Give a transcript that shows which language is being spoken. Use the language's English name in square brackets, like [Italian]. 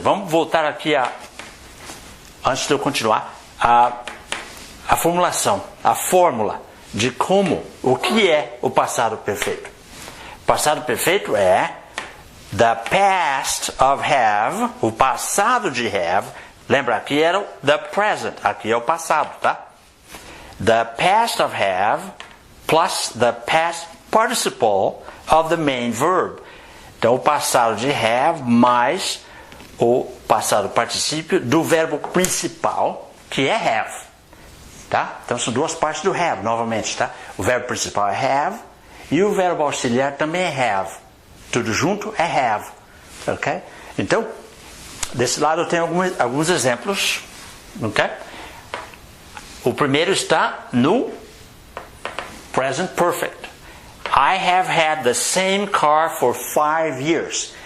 [Portuguese] Vamos voltar aqui antes de eu continuar, a formulação, a fórmula de o que é o passado perfeito. Passado perfeito é [English] the past of have, [Portuguese] o passado de have. Lembra, aqui era o the present, aqui é o passado, tá? [English] The past of have plus the past participle of the main verb. [Portuguese] Então, o passado de have mais o passado particípio do verbo principal, que é have. Tá? Então, são duas partes do have, novamente, tá? O verbo principal é have. E o verbo auxiliar também é have. Tudo junto é have. Ok? Então, desse lado eu tenho alguns exemplos. Ok? O primeiro está no present perfect. [English] I have had the same car for 5 years.